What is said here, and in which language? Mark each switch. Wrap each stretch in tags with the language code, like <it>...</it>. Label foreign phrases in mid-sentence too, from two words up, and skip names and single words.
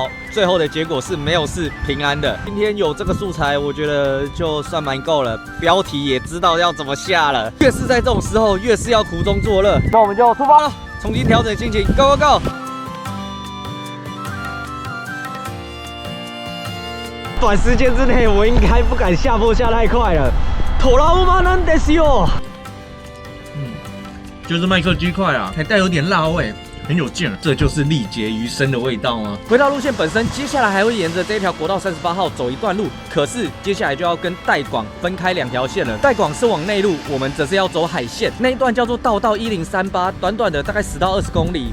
<zh>最后的结果是没有事，平安的。今天有这个素材，我觉得就算蛮够了。标题也知道要怎么下了。越是在这种时候，越是要苦中作乐。那我们就出发了，重新调整心情 ，</zh> <en>Go Go Go！</en> <zh>短时间之内，我应该不敢下坡下太快了。</zh> <ja>トラウマなんですよ。</ja> <zh>就是麦克鸡块啊，还带有点辣味，很有劲儿。这就是力竭余生的味道吗？回到路线本身，接下来还会沿着这条国道38号走一段路，可是接下来就要跟代广分开2条线了。代广是往内陆，我们则是要走海线。那一段叫做道1038，短短的大概10到20公里。</zh>